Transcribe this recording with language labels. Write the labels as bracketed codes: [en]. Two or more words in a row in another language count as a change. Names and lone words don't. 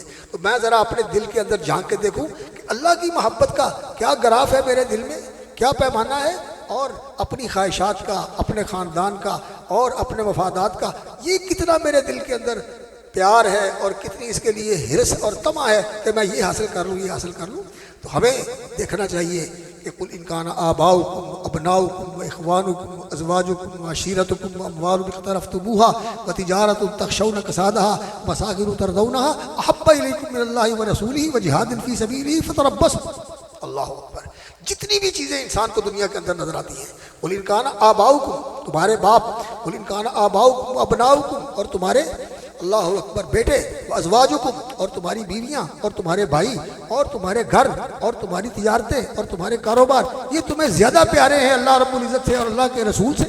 [ur] تو میں ذرا اپنے دل کے اندر جھانک کے دیکھوں کہ اللہ کی محبت کا کیا گراف ہے میرے دل میں، کیا پیمانہ ہے، اور اپنی خواہشات کا، اپنے خاندان کا اور اپنے مفادات کا یہ کتنا میرے دل کے اندر پیار ہے، اور کتنی اس کے لیے حرص اور طمع ہے کہ میں یہ حاصل کر لوں، یہ حاصل کر لوں۔ تو ہمیں دیکھنا چاہیے کہ [ar] قل ان کان آباؤکم ابناؤکم و اخوانکم و ازواجکم و عشیرتکم و اموال اقترفتموها و تجارت تخشون کسادها و مساکن ترضونها احب الیکم من اللہ و رسولہ و جہاد فی سبیلہ فتربصوا۔ اللہ اکبر۔ [ur] جتنی بھی چیزیں انسان کو دنیا کے اندر نظر آتی ہیں، [ar] قل ان کان آباؤکم، [ur] تمہارے باپ، [ar] قل ان کان آباؤکم و ابناؤکم، [ur] اور تمہارے [ar] اللہ اکبر [ur] بیٹے، ازواجکم، اور تمہاری بیویاں اور تمہارے بھائی اور تمہارے گھر اور تمہاری تجارتیں اور تمہارے کاروبار، یہ تمہیں زیادہ پیارے ہیں [ar] اللہ رب العزت [ur] سے اور اللہ کے رسول سے۔